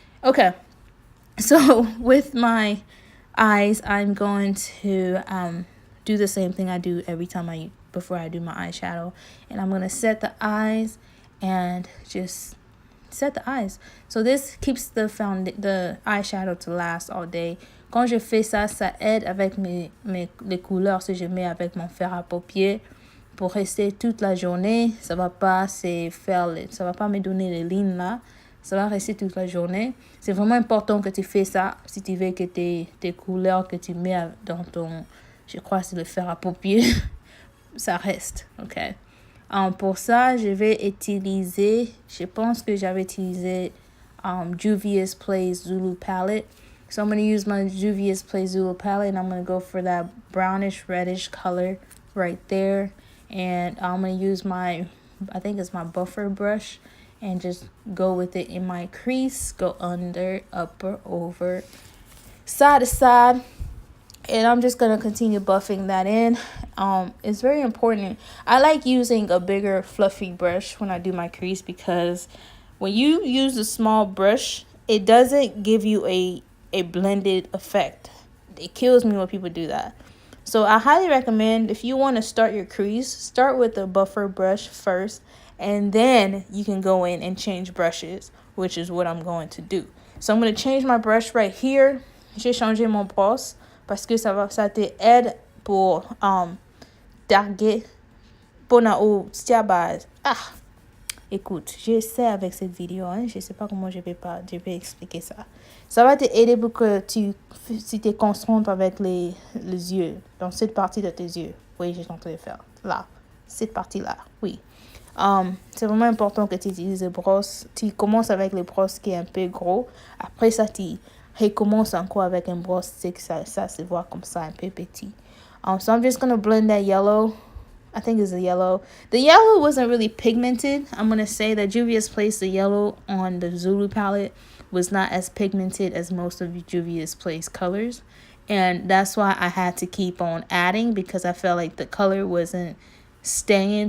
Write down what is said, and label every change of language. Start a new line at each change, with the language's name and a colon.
English: Okay, so with my eyes, I'm going to do the same thing I do every time before I do my eyeshadow, and I'm gonna set the eyes and just set the eyes. So this keeps the eyeshadow to last all day.
French: Quand je fais ça, ça aide avec les couleurs si je mets avec mon fer à paupières pour rester toute la journée. Ça va pas me donner les lignes là. Ça va rester toute la journée. C'est vraiment important que tu fais ça si tu veux que tes couleurs que tu mets dans ton, je crois que c'est le fer à paupières, ça reste, ok? Pour ça, je vais utiliser, je pense que j'avais utilisé Juvias Plays Zulu palette.
English: So I'm going to use my Juvias Play Zulu palette, and I'm going to go for that brownish reddish color right there. And I'm going to use I think it's my buffer brush, and just go with it in my crease. Go under, upper, over, side to side. And I'm just going to continue buffing that in. It's very important. I like using a bigger fluffy brush when I do my crease, because when you use a small brush, it doesn't give you a blended effect. It kills me when people do that. So I highly recommend, if you want to start your crease, start with a buffer brush first, and then you can go in and change brushes, which is what I'm going to do. So I'm going to change my brush right here.
French: J'ai changé mon brosse parce que ça te aide pour targuer pour na ou tia base. Écoute, j'essaie avec cette vidéo, hein, je sais pas comment je vais expliquer ça. Ça va te aider pour que si tu te concentres avec les yeux, dans cette partie de tes yeux. Oui, j'ai tenté de faire là, cette partie-là, oui. C'est vraiment important que tu utilises les brosses. Tu commences avec les brosses qui est un peu gros. Après ça, tu recommence encore avec un brosse stick. Ça se voit comme ça un peu petit.
English: So I'm just going to blend that yellow. I think it's the yellow. The yellow wasn't really pigmented. I'm going to say that Juvia's Place, the yellow on the Zulu palette was not as pigmented as most of Juvia's Place colors. And that's why I had to keep on adding, because I felt like the color wasn't staying.